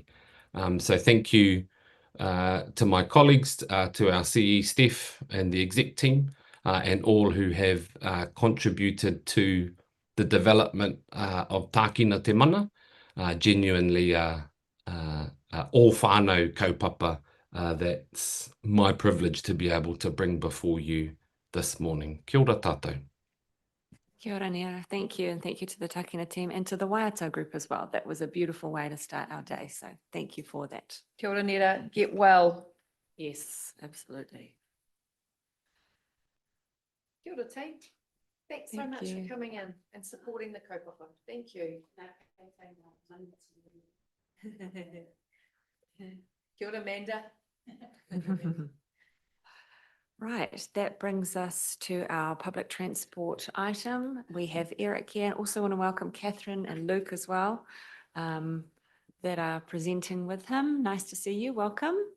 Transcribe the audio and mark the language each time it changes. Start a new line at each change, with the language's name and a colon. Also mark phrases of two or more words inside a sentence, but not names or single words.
English: So thank you to my colleagues, to our CE Steph and the exec team, and all who have contributed to the development of Tākina Te Mana. Genuinely all
Māori: whānau kaupapa
English: that's my privilege to be able to bring before you this morning.
Māori: Kia ora tātou. Kia ora, Nera.
English: Thank you. And thank you to the Tākina team and to the Waiata group as well. That was a beautiful way to start our day. So thank you for that.
Māori: Kia ora, Nera.
English: Get well. Yes, absolutely.
Māori: Kia ora,
English: team. Thanks so Thank much you. for coming in and supporting the kaupapa. Thank you.
Māori: Kia ora, Amanda.
English: Right, that brings us to our public transport item. We have Eric here, and also want to welcome Catherine and Luke as well, that are presenting with him. Nice to see you. Welcome.